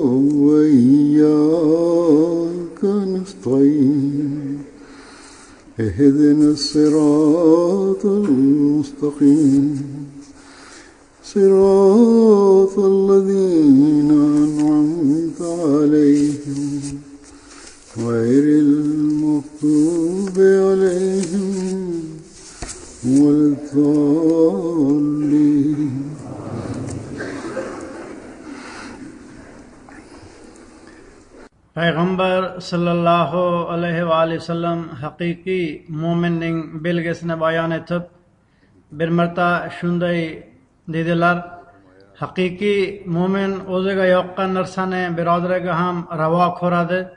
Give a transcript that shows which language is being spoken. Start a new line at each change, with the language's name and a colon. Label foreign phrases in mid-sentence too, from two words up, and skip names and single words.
Arabic: وإياك نستعين اهدنا الصراط المستقيم صراط الذين أنعمت عليهم غير المغضوب عليهم ولا الضالين.
Uzbek: Payg'ambar
Arabic: صلى الله عليه وسلم
Uzbek: haqiqiy mo'minning belgisini bayon etib, bir marta shunday dedilar: haqiqiy mo'min o'ziga yoqqan narsani birodariga ham ravo ko'radi.